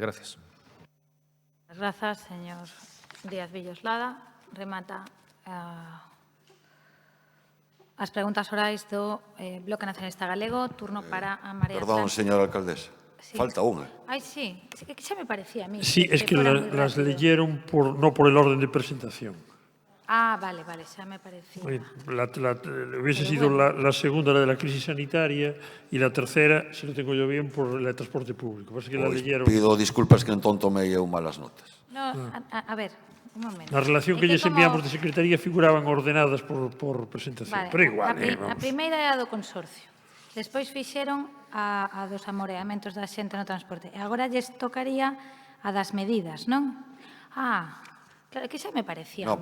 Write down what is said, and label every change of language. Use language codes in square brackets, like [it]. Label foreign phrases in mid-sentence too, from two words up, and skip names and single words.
[es] Gracias. [gl] Grazas, señor Díaz Villoslada. Remata as preguntas orais do Bloque Nacionalista Galego. Turno para a María Perdón, Sánchez. señora alcaldesa. [es] Sí. Falta unha. [gl] Ay, sí. Sí, que xa me parecía a mí. [es] Sí, es que fuera muy las rápido. leyeron no por el orden de presentación. [gl] Ah, vale, xa me parecía. [es] Hubiese sido la segunda, la de la crisis sanitaria, y la tercera, si lo tengo yo bien, por el transporte público. Pasa que la leyeron. [gl] Pido disculpas que entón tomei eu malas notas. [es] No, a ver, un momento. [gl] Na relación que lles enviamos de Secretaría figuraban ordenadas por presentación. Vale, Pero igual, a primeira é a do consorcio. Despois fixeron a dos amoreamentos da xente no transporte. E agora lles tocaría a das medidas, non? Ah, claro, que xa me parecía a